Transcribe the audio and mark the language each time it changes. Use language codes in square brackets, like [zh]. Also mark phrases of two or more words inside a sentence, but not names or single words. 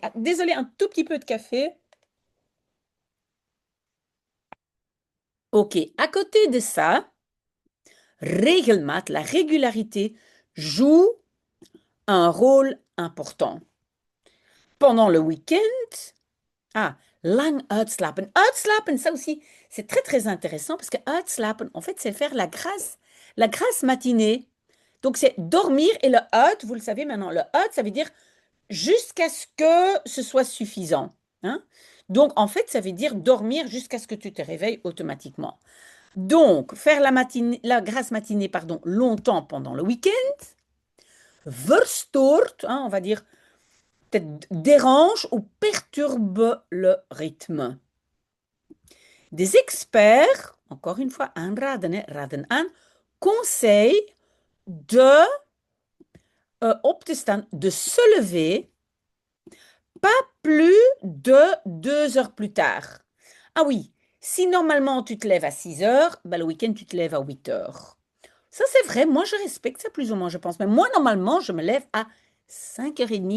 [fr] Ah, désolé, un tout petit peu de café. Ok, à côté de ça, regelmaat, la régularité, joue un rôle important. Pendant le week-end, [nl] lang uitslapen. Uitslapen, [fr] ça aussi, c'est très très intéressant parce que uitslapen, en fait, c'est faire la grasse matinée. Donc, c'est dormir et le uit, vous le savez maintenant, le uit, ça veut dire jusqu'à ce que ce soit suffisant. Hein? Donc, en fait, ça veut dire dormir jusqu'à ce que tu te réveilles automatiquement. Donc, faire la grasse matinée, pardon, longtemps pendant le week-end, verstoort, hein, on va dire, peut-être dérange ou perturbe le rythme. Des experts, encore une fois, [nl] aanraden, raden aan, [fr] conseillent de [nl] op te staan, [fr] de se lever pas plus de 2 heures plus tard. Ah oui, si normalement tu te lèves à 6 heures, ben le week-end tu te lèves à 8 heures. Ça c'est vrai, moi je respecte ça plus ou moins, je pense. Mais moi normalement je me lève à 5h30.